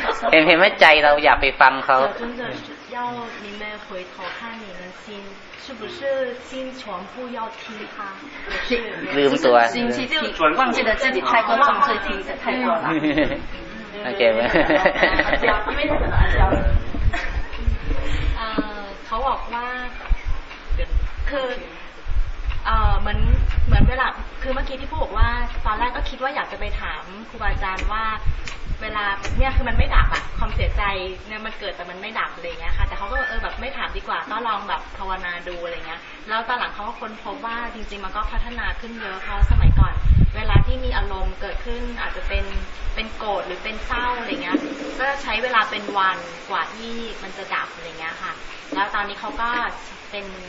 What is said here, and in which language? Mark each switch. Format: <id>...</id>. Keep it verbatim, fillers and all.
<th>เห็นเห็นว่าใจเราอยากไปฟังเขา</th> <zh>真的是要你们回头看你们心是不是心全部要听他</zh> <th>ลืมตัว</th> <zh>心去听忘记了自己太过忘记自己的太过了</zh> <th>โอเคไหม ไม่ได้เหรออาจารย์เขาบอกว่าคือเอ่อเหมือนเหมือนเวลาคือเมื่อกี้ที่ผู้บอกว่าตอนแรกก็คิดว่าอยากจะไปถามครูบาอาจารย์ว่า เวลาเนี่ยคือมันไม่ดับอะความเสียใจเนี่ยมันเกิดแต่มันไม่ดับอะไรเงี้ยค่ะแต่เขาก็เออแบบไม่ถามดีกว่าต้องลองแบบภาวนาดูอะไรเงี้ยแล้วตอนหลังเขาก็ค้นพบว่าจริงๆมันก็พัฒนาขึ้นเยอะเพราะสมัยก่อนเวลาที่มีอารมณ์เกิดขึ้นอาจจะเป็นเป็นโกรธหรือเป็นเศร้าอะไรเงี้ยก็ใช้เวลาเป็นวันกว่าที่มันจะดับอะไรเงี้ยค่ะแล้วตอนนี้เขาก็เป็น</th>